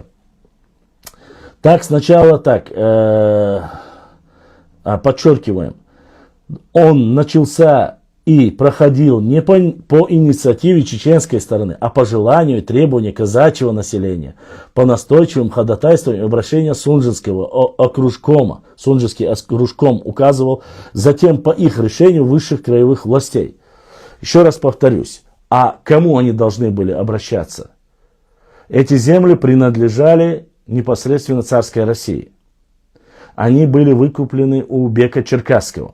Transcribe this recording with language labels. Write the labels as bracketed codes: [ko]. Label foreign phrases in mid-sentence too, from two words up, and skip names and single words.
[ru] Так, сначала так, подчеркиваем, он начался и проходил не по инициативе чеченской стороны, а по желанию и требованию казачьего населения, по настойчивым ходатайствам и обращениям Сунжинского окружкома. Сунжинский окружком указывал, затем по их решению высших краевых властей. Еще раз повторюсь, а кому они должны были обращаться? Эти земли принадлежали непосредственно царской России. Они были выкуплены у Бека Черкасского.